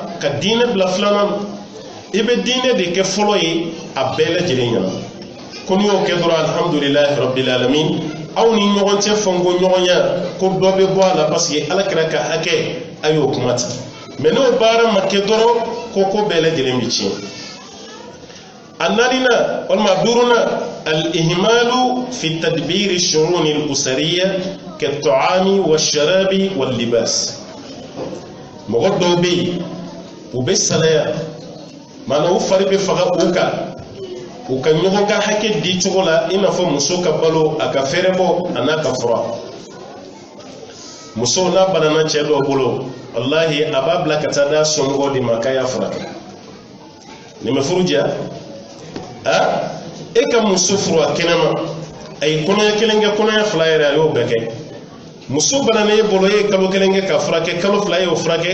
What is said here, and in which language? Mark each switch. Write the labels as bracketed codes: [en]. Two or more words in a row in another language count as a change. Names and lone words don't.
[bm] ka diinɛ bila filanan i bɛ diinɛ de kɛ fɔlɔ ye a bɛɛ lajɛlen ɲɛna ko n'i y'o kɛ dɔrɔn [ar] الحمد لله رب العالمين [bm] aw ni ɲɔgɔn cɛ fɔnko ɲɔgɔnya ko dɔ bɛ bɔ a la [fr] parce que [bm] alakira ka hakɛ a y'o kuma ta mais n'o baara ma kɛ dɔrɔn ko bɛɛ lajɛlen bɛ tiɲɛ a naaninan walima a duurunan [ar] الإهمال في تدبير شؤون الأسرية كالطعام والشراب واللباس [bm] mɔgɔ dɔw bɛ yen u bɛ salaya maanaam u fari bɛ faga u kan u ka ɲɔgɔn ka hakɛ di cogo la i n'a fɔ muso ka balo a ka fɛrɛ bɔ a n'a ka fura muso n'a banana cɛ dɔ bolo wallahi a b'a bila ka taa d'a somɔgɔw de ma k'a y'a furakɛ nin bɛ furu diya e ka muso furu a kɛnɛma a ye kɔnɔɲɛ kelen kɛ kɔnɔɲɛ fila yɛrɛ a y'o bɛɛ kɛ muso banana e bolo e ye kalo kelen kɛ ka furakɛ kalo fila e y'o furakɛ e